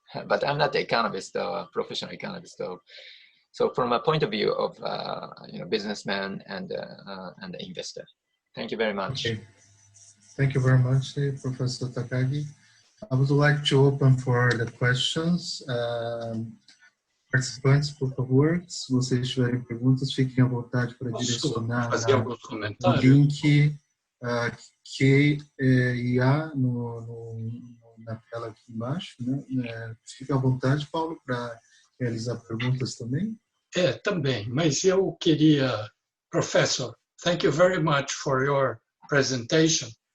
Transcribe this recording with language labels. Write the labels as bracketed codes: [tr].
[en] But I'm not an economist or professional economist, so from a point of view of businessman and the investor. Thank you very much. Okay. Thank you very much, Professor Takagi. I would like to open for the questions. [pt] Participantes, por favor, se vocês tiverem perguntas, fiquem à vontade para direcionar o link que há na tela aqui embaixo, né? Fique à vontade, Paulo, para realizar perguntas também. Também, mas eu queria, [en] Professor, thank you very much for your presentation.